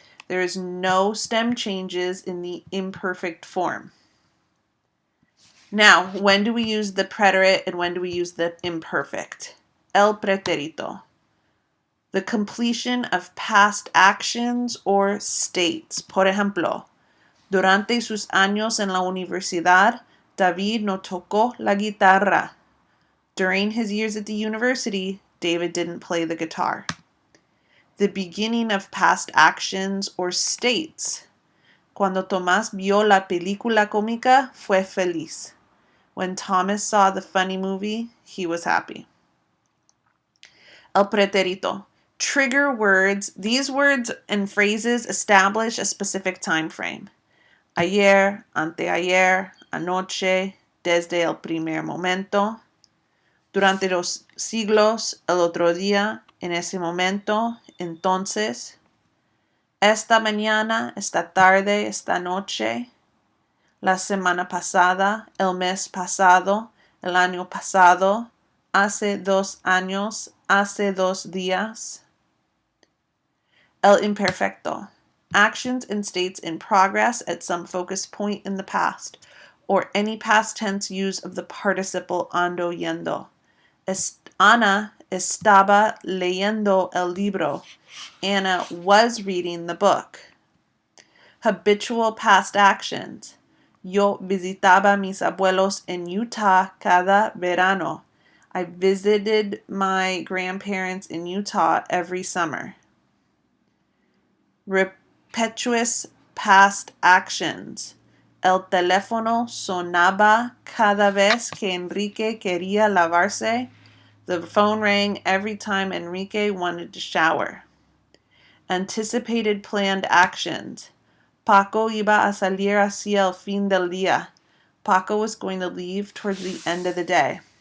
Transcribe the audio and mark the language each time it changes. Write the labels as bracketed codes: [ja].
[en] There is no stem changes in the imperfect form. Now, when do we use the preterite and when do we use the imperfect? El preterito. The completion of past actions or states. [es] Por ejemplo, durante sus años en la universidad, David no tocó la guitarra. [en] During his years at the university, David didn't play the guitar. The beginning of past actions or states. [es] Cuando Tomás vio la película cómica, fue feliz. [en] When Thomas saw the funny movie, he was happy. El preterito. Trigger words. These words and phrases establish a specific time frame. [es] Ayer, anteayer, anoche, desde el primer momento. Durante los siglos, el otro día, en ese momento, entonces. Esta mañana, esta tarde, esta noche. La semana pasada, el mes pasado, el año pasado, hace 2 años, hace 2 días. El imperfecto. [en] Actions and states in progress at some focus point in the past, or any past tense use of the participle ando yendo. [es] Ana estaba leyendo el libro. [en] Anna was reading the book. Habitual past actions. [es] Yo visitaba mis abuelos en Utah cada verano. [en] I visited my grandparents in Utah every summer. Repetitious past actions. [es] El teléfono sonaba cada vez que Enrique quería lavarse. [en] The phone rang every time Enrique wanted to shower. Anticipated planned actions. [es] Paco iba a salir hacia el fin del día. [en] Paco was going to leave towards the end of the day.